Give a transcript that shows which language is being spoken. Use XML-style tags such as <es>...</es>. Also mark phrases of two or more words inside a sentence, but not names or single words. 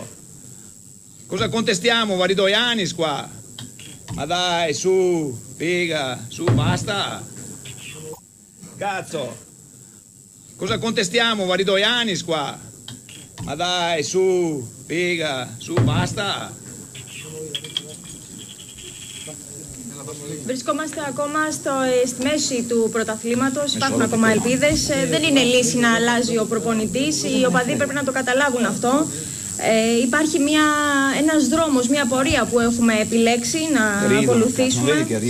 <it>Cosa contestiamo Varidoianis qua? Ma dai, su, figa, su, basta. Cazzo. Cosa contestiamo Varidoianis qua? Ma dai, su, figa, su, basta.</it> <el>Βρισκόμαστε ακόμα στη μέση του πρωταθλήματος, υπάρχουν ακόμα ελπίδες. Δεν είναι λύση να αλλάζει ο προπονητής, οι οπαδοί πρέπει να το καταλάβουν αυτό. Υπάρχει ένας δρόμος, μια πορεία που έχουμε επιλέξει να ακολουθήσουμε.</el>